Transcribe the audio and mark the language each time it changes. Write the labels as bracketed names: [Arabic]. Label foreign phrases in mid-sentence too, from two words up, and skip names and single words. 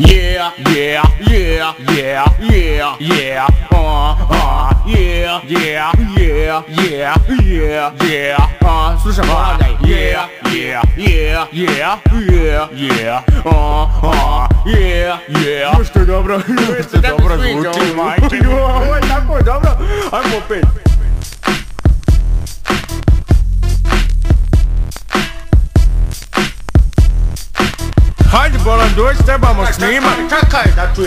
[English] Yeah, yeah, yeah, yeah, yeah, yeah, yeah, yeah, yeah, yeah, yeah, yeah, [Croatian] slušaj, ponavljaj. [English] Yeah, yeah, yeah, yeah, yeah, yeah, yeah, yeah. [Croatian] Što je dobro, što dobro zvuči, majke. Ovo je tako dobro, ajmo opet. Hajde Bolan, dođi, trebamo snimat. Čekaj da čujem.